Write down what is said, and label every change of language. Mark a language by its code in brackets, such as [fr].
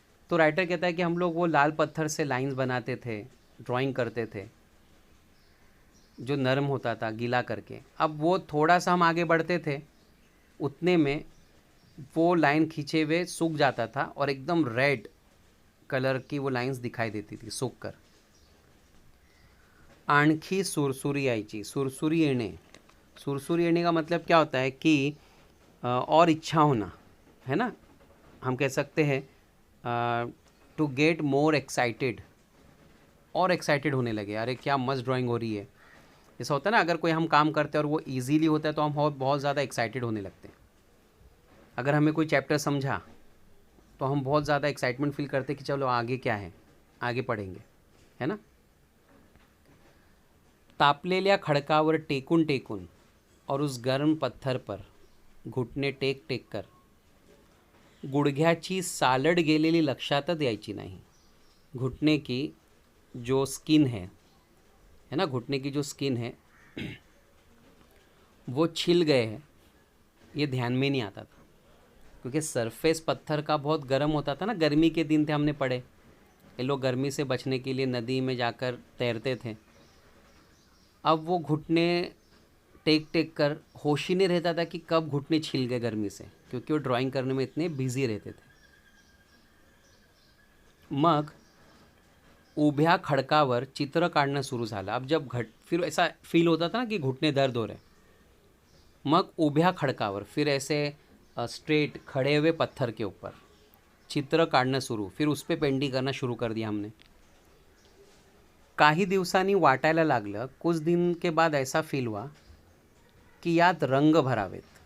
[hi] तो राइटर कहता है कि हम लोग वो लाल पत्थर से लाइंस बनाते थे, ड्राइंग करते थे, जो नरम होता था गीला करके। अब वो थोड़ा सा हम आगे बढ़ते थे, उतने में वो लाइन खींचे हुए सूख जाता था और एकदम रेड कलर की वो लाइंस दिखाई देती थी सूख कर। [mr] आणखी सुरसुरी यायची, सुरसुरी येणे। [hi] सुरसुरी येणे का मतलब क्या होता है कि और इच्छा होना, है ना। हम कह सकते हैं टू गेट मोर एक्साइटेड, और एक्साइटेड होने लगे, अरे क्या मस्त ड्राइंग हो रही है। ऐसा होता है ना, अगर कोई हम काम करते हैं और वो इजीली होता है तो हम बहुत ज़्यादा एक्साइटेड होने लगते हैं। अगर हमें कोई चैप्टर समझा तो हम बहुत ज़्यादा एक्साइटमेंट फील करते हैं कि चलो आगे क्या है, आगे पढ़ेंगे, है ना। [mr] तापलेल्या खडकावर टेकून टेकून [hi] और उस गर्म पत्थर पर घुटने टेक टेक कर [mr] गुडघ्याची सालड गेलेली लक्षातच यायची नाही। [hi] घुटने की जो स्किन है ना, घुटने की जो स्किन है वो छिल गए हैं, ये ध्यान में नहीं आता था, क्योंकि सरफेस पत्थर का बहुत गर्म होता था ना। गर्मी के दिन थे, हमने पढ़े, ये लोग गर्मी से बचने के लिए नदी में जाकर तैरते थे। अब वो घुटने टेक टेक कर होश ही नहीं रहता था कि कब घुटने छिल गए गर्मी से, क्योंकि वो ड्राइंग करने में इतने बिजी रहते थे। [mr] मग उभ्या खडकावर चित्र काढणं सुरू झालं। [hi] अब जब फिर ऐसा फील होता था ना कि घुटने दर्द हो रहे, [mr] मग उभ्या खडकावर, [hi] फिर ऐसे स्ट्रेट खड़े हुए पत्थर के ऊपर चित्र काटना शुरू, फिर उस पर पेंटिंग करना शुरू कर दिया हमने। [mr] काही दिवसांनी वाटायला लागलं, [hi] कुछ दिन के बाद ऐसा फील हुआ कि [mr] यात रंग भरावेत.